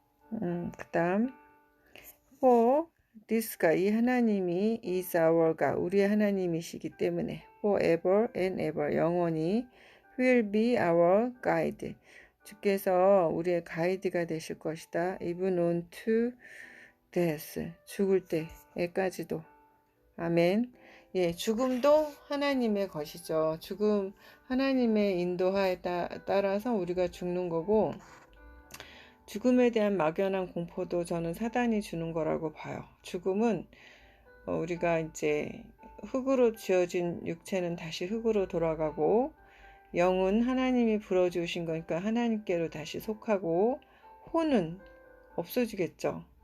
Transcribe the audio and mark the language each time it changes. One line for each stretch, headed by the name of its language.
Korean: 그 다음
English: for this
Korean: 가 이 하나님이
English: is our
Korean: 가 우리의 하나님이시기 때문에
English: forever and ever
Korean: 영원히
English: will be our guide
Korean: 주께서 우리의 가이드가 되실 것이다.
English: even on to death
Korean: 죽을 때에까지도 아멘. 예, 죽음도 하나님의 것이죠. 죽음 하나님의 인도하에 따라서 우리가 죽는 거고 죽음에 대한 막연한 공포도 저는 사단이 주는 거라고 봐요. 죽음은 우리가 이제 흙으로 지어진 육체는 다시 흙으로 돌아가고 영은 하나님이 불어주신 거니까 하나님께로 다시 속하고 혼은 없어지겠죠.